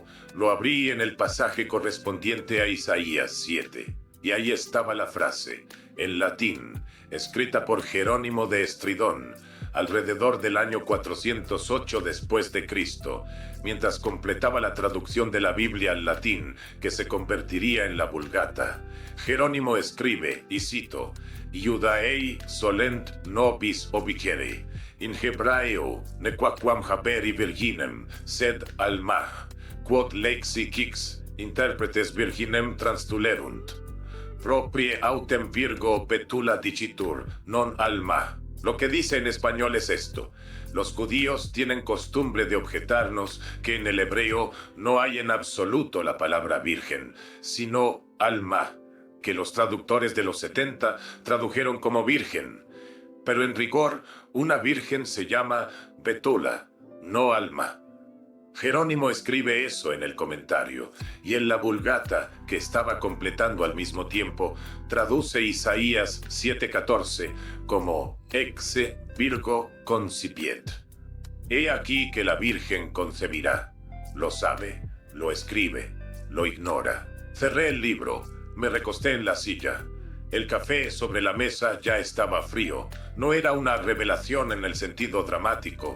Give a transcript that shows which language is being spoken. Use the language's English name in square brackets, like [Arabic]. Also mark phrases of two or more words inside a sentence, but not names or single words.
[Spanish] Lo abrí en el pasaje correspondiente a Isaías 7, y ahí estaba la frase, en latín, escrita por Jerónimo de Estridón, alrededor del año 408 después de Cristo, mientras completaba la traducción de la Biblia al latín, que se convertiría en la Vulgata. Jerónimo escribe, y cito, [Latin] Iudaei solent nobis obicere, in hebraeo nequaquam haberi virginem, sed alma, quod lexi quix interpretes virginem transtulerunt. Proprie autem virgo petula dicitur, non alma. [Spanish] Lo que dice en español es esto. Los judíos tienen costumbre de objetarnos que en el hebreo no hay en absoluto la palabra virgen, sino alma, que los traductores de los 70 tradujeron como virgen. Pero en rigor, una virgen se llama betula, no alma. Jerónimo escribe eso en el comentario, y en la Vulgata, que estaba completando al mismo tiempo, traduce Isaías 7:14 como [Latin] exe virgo concipiet. [Spanish] He aquí que la Virgen concebirá. Lo sabe, lo escribe, lo ignora. Cerré el libro, me recosté en la silla. El café sobre la mesa ya estaba frío. No era una revelación en el sentido dramático.